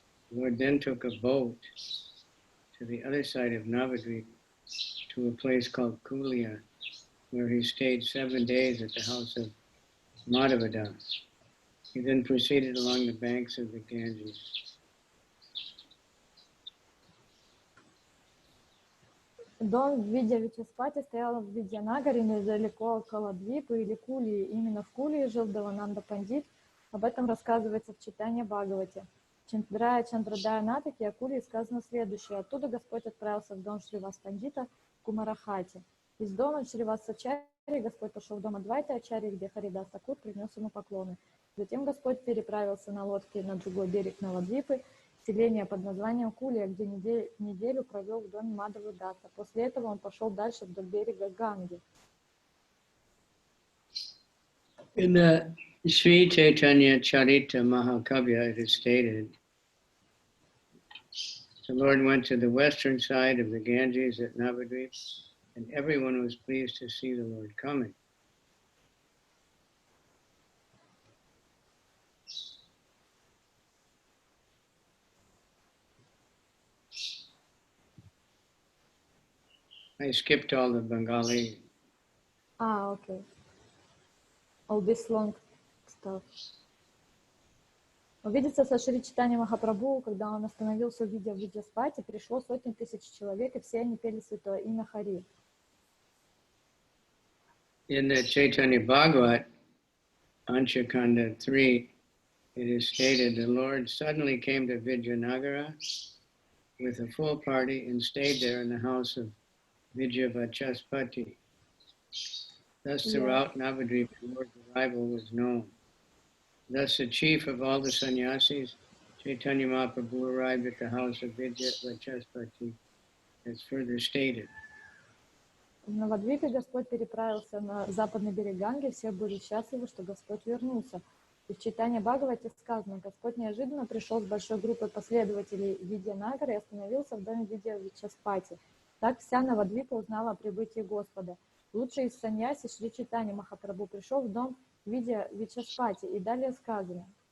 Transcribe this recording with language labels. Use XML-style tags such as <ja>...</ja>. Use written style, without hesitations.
<en>The Lord then took a boat to the other side of Navadvip to a place called Kulia, where he stayed 7 days at the house of Madhavadas. He then proceeded along the banks of the Ganges.</en> <ru>Дом в Видья-Вичаспати стоял в Видьянагаре, недалеко от Каладвипы или Кулии. Именно в Кулии жил Девананда Пандит. Об этом рассказывается в Чайтанья-Бхагавате. Чандрадая-Натаке о Кулии сказано следующее. Оттуда Господь отправился в дом Шривас Пандита в Кумарахате. Из дома Шривас Ачарьи Господь пошел в дом Адвайта Ачарьи, где Харидас Такур принес ему поклоны. Затем Господь переправился на лодке на другой берег Навадвипы, селение под названием Кулия, где неделю провел в доме Мадхавы-дата. После этого он пошел дальше вдоль берега Ганги.</ru> <en>In the Sri Chaitanya-charitamrita, it is stated, the Lord went to the western side of the Ganges at Navadvip, and everyone was pleased to see the Lord coming. I skipped all the Bengali. Okay. All this long stuff.</en> <ru>Увидеться со Шри Чайтаньей Махапрабху, когда он остановился в Видья-Вичаспати, пришло сотни тысяч человек, и все они пели святое имя Хари.</ru> <en>In the Chaitanya Bhagavata, Anchakanda 3, it is stated, the Lord suddenly came to Vijayanagara with a full party and stayed there in the house of Vijayavachaspati. Thus, throughout Navadvip, the Lord's arrival was known. Thus, the chief of all the sannyasis, Chaitanya Mahaprabhu, arrived at the house of Vijayavachaspati, as further stated.</en> <ru>В Навадвипе Господь переправился на западный берег Ганги, все были счастливы, что Господь вернулся. И в Чайтанья Бхагавате сказано, Господь неожиданно пришел с большой группой последователей Видьянагара и остановился в доме Видья-Вичаспати. Так вся Навадвипа узнала о прибытии Господа. Лучший из саньяси Шри Чайтанья Махапрабху пришел в дом Видья-Вичаспати, и далее сказано.</ru>